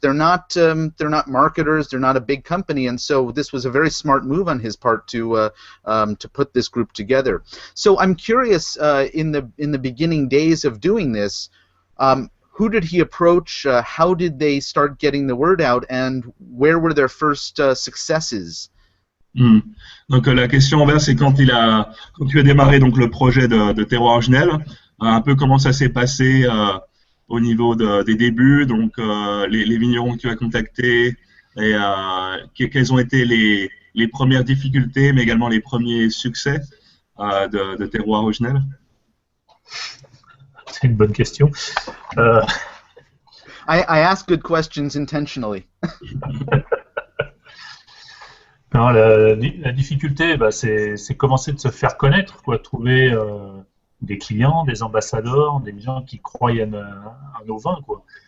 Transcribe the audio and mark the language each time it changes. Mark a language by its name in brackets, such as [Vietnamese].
[English] They're not marketers. They're not a big company, and so this was a very smart move on his part to put this group together. So I'm curious, in the beginning days of doing this, who did he approach? How did they start getting the word out, and where were their first successes? [French] Donc la question envers, c'est quand tu as démarré donc le projet de Terroir Originel, un peu comment ça s'est passé au niveau des débuts, donc les vignerons que tu as contactés, et quelles ont été les premières difficultés, mais également les premiers succès de Terroir Originel. C'est une bonne question. [English] I ask good questions intentionally. [French] Non, la difficulté, c'est commencer de se faire connaître, quoi, trouver des clients, des ambassadeurs, des gens qui croient à nos vins, quoi.